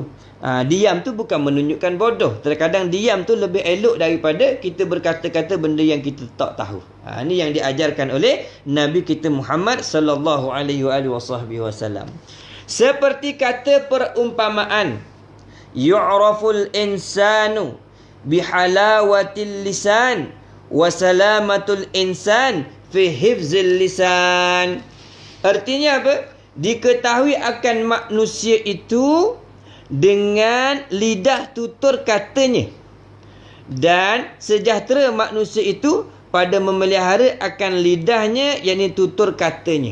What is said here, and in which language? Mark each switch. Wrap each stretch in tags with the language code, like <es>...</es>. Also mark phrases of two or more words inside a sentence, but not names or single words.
<ms>Diam tu bukan menunjukkan bodoh. Terkadang diam tu lebih elok daripada kita berkata-kata benda yang kita tak tahu. Ini yang diajarkan oleh Nabi kita Muhammad</ms> <ar>صلى الله عليه وسلم.</ar> <ms>Seperti kata perumpamaan,</ms> <ar>يعرف الإنسان بحلاوة اللسان وسلامة الإنسان في حفظ اللسان.</ar> <ms>Artinya apa? Diketahui akan manusia itu dengan lidah tutur katanya, dan sejahtera manusia itu pada memelihara akan lidahnya, yakni tutur katanya.</ms>